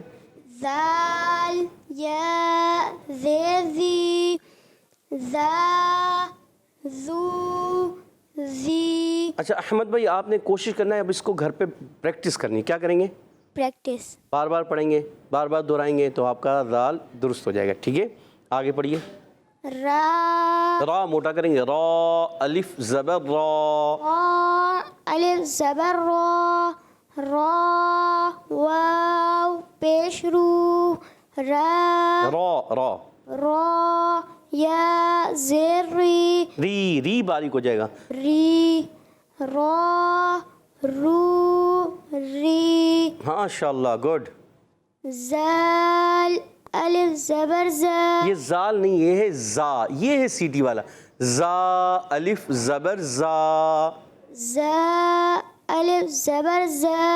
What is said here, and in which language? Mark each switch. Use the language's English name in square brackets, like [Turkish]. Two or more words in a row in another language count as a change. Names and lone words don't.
[Urdu] زال یا زیر زی زا زو زی. اچھا احمد بھائی آپ نے کوشش کرنا ہے اب اس کو گھر پہ پریکٹس کرنی. کیا کریں گے؟ پریکٹس. بار بار پڑھیں گے, بار بار دہرائیں گے تو آپ کا ذال درست ہو جائے گا. ٹھیک ہے آگے پڑھیے. را را موٹا کریں گے. را الف زبر را. را الف زبر را را واو پیش رو را را را. را یا زیر ری ری باریک ہو جائے گا. ری را رو ری. ماشاء اللہ. گڈ. زال الف زبر زا یہ زال نہیں, یہ ہے زا. یہ ہے سیٹی والا. زا الف زبر زا. زا الف زبر زا.